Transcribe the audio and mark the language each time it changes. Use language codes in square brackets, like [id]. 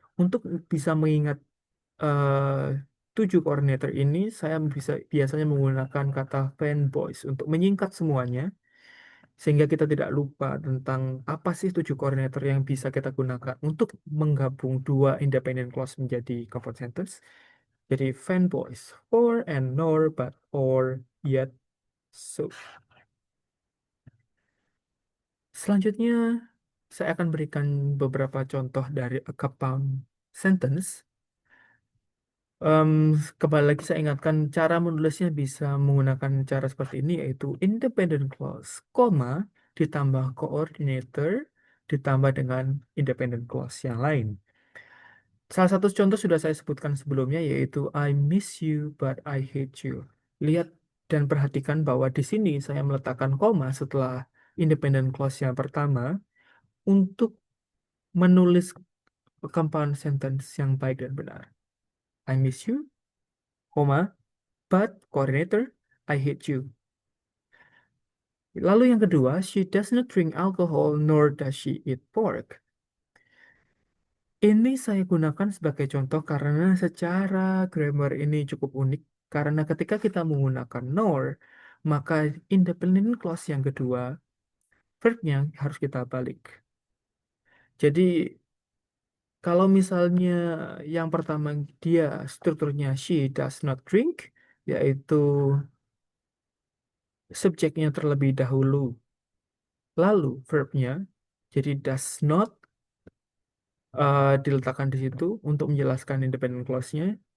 [id] Untuk bisa mengingat 7 koordinator ini, saya biasanya menggunakan kata fanboys untuk menyingkat semuanya, sehingga kita tidak lupa tentang apa sih 7 koordinator yang bisa kita gunakan untuk menggabung dua independent clause menjadi compound sentence. Jadi fanboys, for and nor, but, or, yet, so. Selanjutnya, saya akan berikan beberapa contoh dari a compound sentence. Em, Kembali lagi saya ingatkan cara menulisnya bisa menggunakan cara seperti ini yaitu independent clause, koma, ditambah coordinator, ditambah dengan independent clause yang lain. Salah satu contoh sudah saya sebutkan sebelumnya yaitu [en] I miss you but I hate you. [id] Lihat dan perhatikan bahwa di sini saya meletakkan koma setelah independent clause yang pertama untuk menulis compound sentence yang baik dan benar. [en] I miss you, [id] koma, [en] but coordinator, I hate you. [id] Lalu yang kedua, [en] she does not drink alcohol nor does she eat pork. [id] Ini saya gunakan sebagai contoh karena secara grammar ini cukup unik. Karena ketika kita menggunakan nor, maka independent clause yang kedua, verbnya harus kita balik. Jadi kalau misalnya yang pertama dia strukturnya [en] she does not drink, [id] yaitu subjeknya terlebih dahulu, lalu verbnya jadi does not diletakkan di situ untuk menjelaskan independent clause-nya.